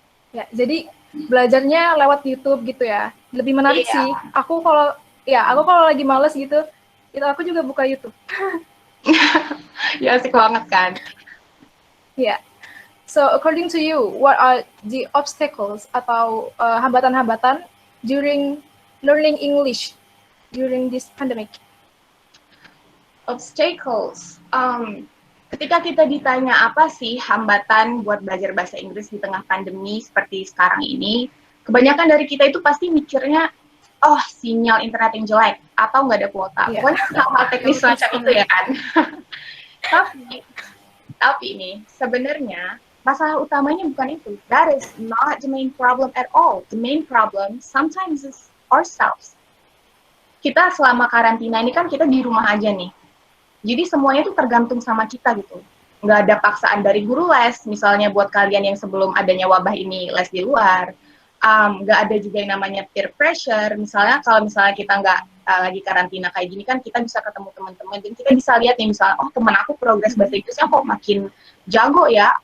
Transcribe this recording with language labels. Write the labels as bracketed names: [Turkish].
[Indonesian] Ya, jadi belajarnya lewat YouTube gitu ya. Lebih menarik sih. Aku kalau lagi males gitu, itu aku juga buka YouTube. Ya asik banget kan. [English] Yeah. So according to you, what are the obstacles [Indonesian] atau hambatan-hambatan [English] during learning English during this pandemic? Obstacles. [Indonesian] Ketika kita ditanya apa sih hambatan buat belajar bahasa Inggris di tengah pandemi seperti sekarang ini, kebanyakan dari kita itu pasti mikirnya, oh sinyal internet yang jelek atau nggak ada kuota. [English] Yeah. [Indonesian] Pokoknya hal-hal teknis semacam itu ya kan. Tapi nih sebenarnya masalah utamanya bukan itu. [English] That is not the main problem at all. The main problem sometimes is ourselves. [Indonesian] Kita selama karantina ini kan kita di rumah aja nih. Jadi semuanya itu tergantung sama kita gitu. Nggak ada paksaan dari guru les, misalnya buat kalian yang sebelum adanya wabah ini les di luar. Nggak ada juga yang namanya peer pressure. Misalnya kalau misalnya kita nggak lagi karantina kayak gini kan kita bisa ketemu teman-teman dan kita bisa lihat nih misalnya, oh teman aku progres bahasa Inggrisnya kok makin jago ya.